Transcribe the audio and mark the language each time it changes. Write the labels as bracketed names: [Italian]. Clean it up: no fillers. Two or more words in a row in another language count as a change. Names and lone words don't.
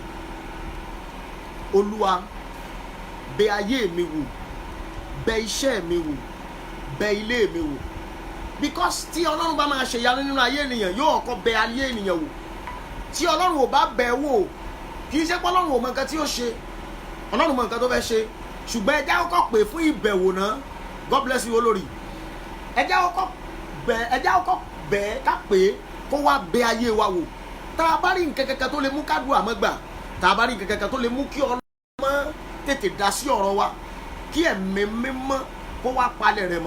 [Yoruba] Olúwa bẹ̀ ayé mi wò, bẹ̀ iṣẹ́ mi wò, bẹ̀ ilé mi wò. Because tí Ọlọ́run bá máa ṣe ìyanu nínú ayé ènìyàn, yóò kọ́kọ́ bẹ̀ ayé ènìyàn wò. Tí Ọlọ́run ò bá bẹ̀ wò, kì í ṣe pé Ọlọ́run ò mọ nǹkan tí ó ṣe. Ọlọ́run mọ nǹkan tó fẹ́ ṣe. Ṣùgbọ́n ẹ jẹ́ kọ́kọ́ pè fún ìbẹ̀wò náà. [English] God bless you olórí. [Yoruba] Ẹ jẹ́ kọ́kọ́ bẹ̀ ká pè kó wá bẹ̀ ayé wa wò. Tá a bá rí nǹkan kankan tó lè mú kádùá má gbà, tá a bá rí nǹkan kankan tó lè mú kí Ọlọ́run tètè dá sí ọ̀rọ̀ wa, kí ẹ̀mí mímọ́ kó wá palẹ̀ rẹ̀ mọ́.